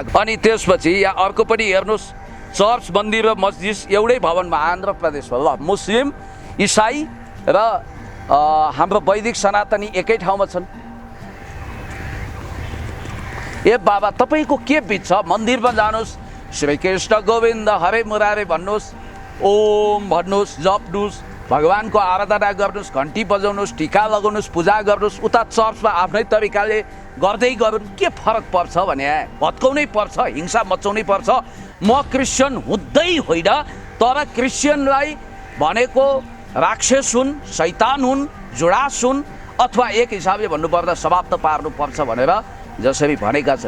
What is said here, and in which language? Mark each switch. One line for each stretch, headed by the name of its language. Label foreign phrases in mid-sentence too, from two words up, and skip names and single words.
Nepali: अनि त्यसपछि यहाँ अर्को पनि हेर्नुहोस्, चर्च मन्दिर र मस्जिद एउटै भवनमा, आन्ध्र प्रदेशमा। ल, मुस्लिम, इसाई र हाम्रो वैदिक सनातनी एकै ठाउँमा छन्। ए बाबा, तपाईँको के बिच छ? मन्दिरमा जानुहोस्, श्री कृष्ण गोविन्द हरे मुरारे भन्नुहोस्, ओम भन्नुहोस्, जप्नुहोस्, भगवानको आराधना गर्नुहोस्, घन्टी बजाउनुहोस्, टिका लगाउनुहोस्, पूजा गर्नुहोस्। उता चर्चमा आफ्नै तरिकाले गर्दै गरौँ। के फरक पर्छ भने भत्काउनै पर्छ, हिंसा मचाउनै पर्छ। म क्रिस्चियन हुँदै होइन, तर क्रिस्चियनलाई भनेको राक्षस हुन्, शैतान हुन्, जुडास हुन्, अथवा एक हिसाबले भन्नुपर्दा समाप्त पार्नुपर्छ भनेर जसरी भनेका छन्।